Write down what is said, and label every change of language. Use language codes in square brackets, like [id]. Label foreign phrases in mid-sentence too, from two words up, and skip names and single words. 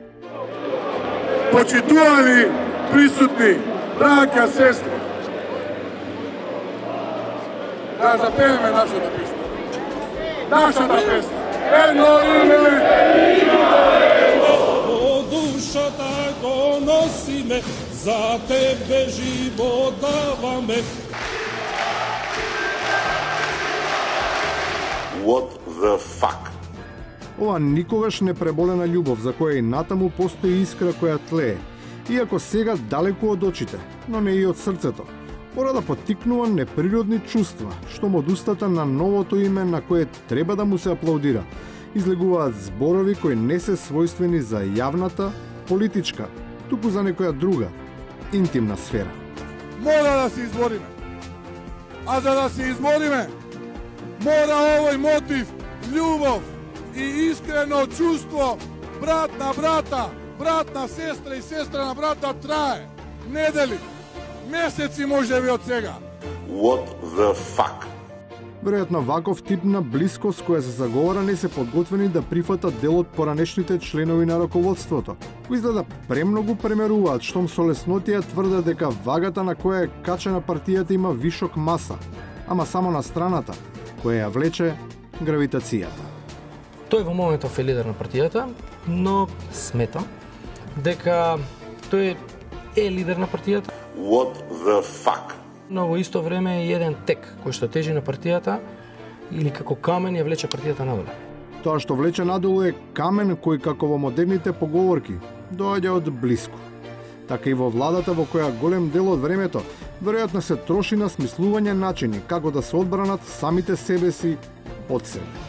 [mk] Почитувани присутни, браќа, сестри, да запееме нашата песна. Нашата песна. Едно име. Во душата го носиме, за тебе живот даваме. [en] What the fuck? [mk] Ова никогаш не преболена љубов за која и натаму постои искра која тлее, иако сега далеку од очите, но не и од срцето. Мора да поттикнува неприродни чувства, што од устата на новото име на кое треба да му се аплаудира, излегуваат зборови кои не се својствени за јавната, политичка, туку за некоја друга, интимна сфера. Мора да се избориме. А за да се избориме, мора овој мотив, љубов и искрено чувство, брат на брата, брат на сестра и сестра на брата трае. Недели, месеци може би од сега. [en] What the fuck? [mk] Веројатно ваков тип на блискост која се заговара не се подготвени да прифатат дел од поранешните членови на раководството, кои изгледа премногу премеруваат, штом со леснотија тврдат дека вагата на која е качена партијата има вишок маса, ама само на страната, која ја влече гравитацијата. Тој во моментов е лидер на партијата, но смета дека тој е лидер на партијата. [en] What the fuck? [mk] Но во исто време е еден тек кој што тежи на партијата или како камен ја влече партијата надоле. Тоа што влече надолу е камен кој како во модерните поговорки доаѓа од блиску. Така и во владата во која голем дел од времето веројатно се троши на смислување начини како да се одбранат самите себе си од себе.